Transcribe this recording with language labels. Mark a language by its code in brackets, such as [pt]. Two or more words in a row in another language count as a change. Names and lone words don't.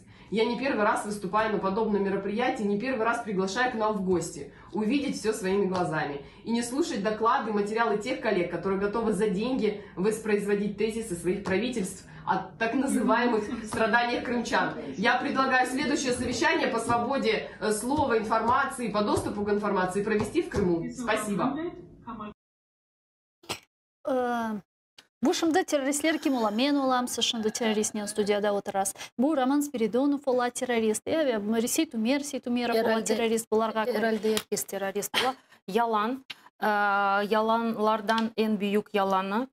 [ru] Я не первый раз выступаю на подобном мероприятии, не первый раз приглашаю к нам в гости, увидеть все своими глазами и не слушать доклады, материалы тех коллег, которые готовы за деньги воспроизводить тезисы своих правительств о так называемых страданиях крымчан. Я предлагаю следующее совещание по свободе слова, информации, по доступу к информации провести в Крыму. Спасибо. [crh] Bu şimdi teröristler kim ola? Men olam, siz şimdi teröristinin studiyada oturasız. Bu Roman Spiridonov ola terörist. Resi Tumerov ola terörist. Herhalde herkes terörist ola. Yalan. Yalanlardan en büyük yalanı.